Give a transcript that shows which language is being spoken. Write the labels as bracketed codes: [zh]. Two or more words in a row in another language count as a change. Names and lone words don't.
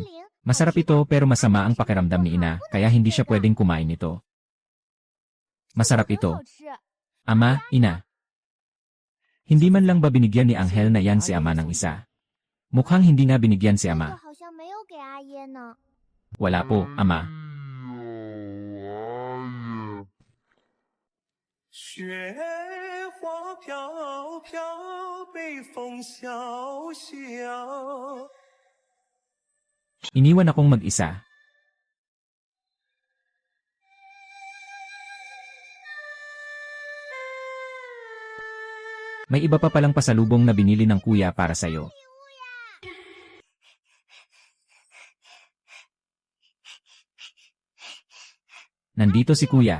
[tl] Masarap ito pero masama ang pakiramdam ni Ina, kaya hindi siya pwedeng kumain nito. Masarap ito. Ama, Ina. Hindi man lang ba binigyan ni Anghel na yan si Ama ng isa? Mukhang hindi na binigyan si Ama. Wala po, Ama. [zh] 雪花飘飘，北风萧萧。 [tl] Iniwan akong mag-isa. May iba pa palang pasalubong na binili ng kuya para sa'yo. Nandito si kuya.